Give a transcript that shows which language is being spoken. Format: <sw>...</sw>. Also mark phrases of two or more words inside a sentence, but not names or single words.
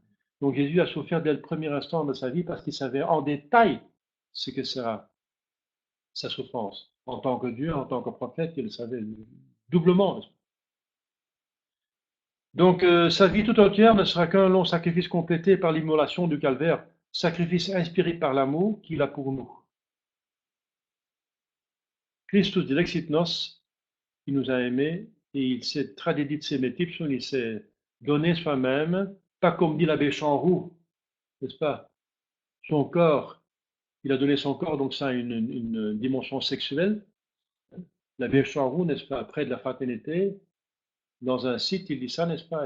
<fr>Donc Jésus a souffert dès le premier instant de sa vie parce qu'il savait en détail ce que sera sa souffrance. En tant que Dieu, en tant que prophète, il le savait doublement. Donc sa vie tout entière ne sera qu'un long sacrifice complété par l'immolation du calvaire, sacrifice inspiré par l'amour qu'il a pour nous.</fr> <la>Christus dilexit nos,</la> <fr>il nous a aimés et il s'est</fr> <la>tradidit semetipsum,</la> <fr>il s'est donné soi-même, pas comme dit l'abbé Chanroux, n'est-ce pas? Son corps, il a donné son corps, donc ça a une dimension sexuelle. L'abbé Chanroux, n'est-ce pas, près de la fraternité, dans un site, il dit ça, n'est-ce pas?</fr>